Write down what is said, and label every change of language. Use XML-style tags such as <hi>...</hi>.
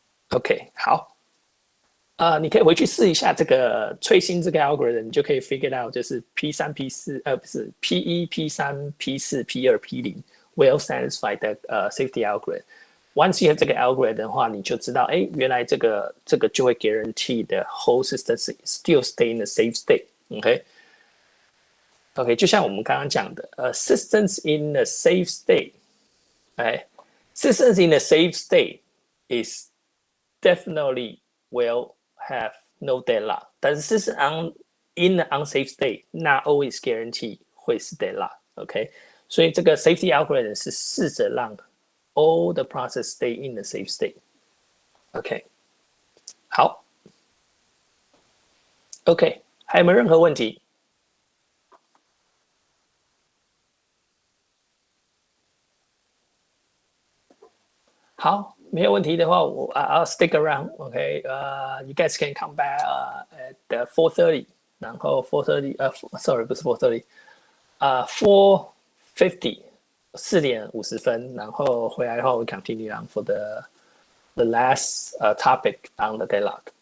<zh>OK， 好，你可以回去试一下这个翠星这个 algorithm， 你就可以</zh> <en>figure out</en> <zh>就是 P3、P4，不是 P1、P3、P4、P2、P0</zh> <en>will satisfy the safety algorithm。</en> <zh>Once you have 这个 algorithm 的话，你就知道，哎，原来这个就会</zh> <en>guarantee the whole system still stay in the safe state。</en> <zh>OK， 就像我们刚刚讲的，</zh> <en>systems in a safe state，</en> <zh>哎，</zh> <en>systems in a safe state is definitely will have no deadlock，</en> <zh>但是是</zh> <en>in the unsafe state not always guarantee</en> <zh>会是 deadlock。OK， 所以这个 safety algorithm 是试着让</zh> <en>all the process stay in the safe state。</en> <zh>OK， 好 ，OK， 还有没有任何问题？好，没有问题的话，</zh> <en>I'll stick around. OK， you guys can come back at 4:30， 然后4:30sorry 不是4:30， 4:50， 4:50，</en> <zh>然后回来的话，</zh> <en>we continue on for the last topic on the deadlock.</en>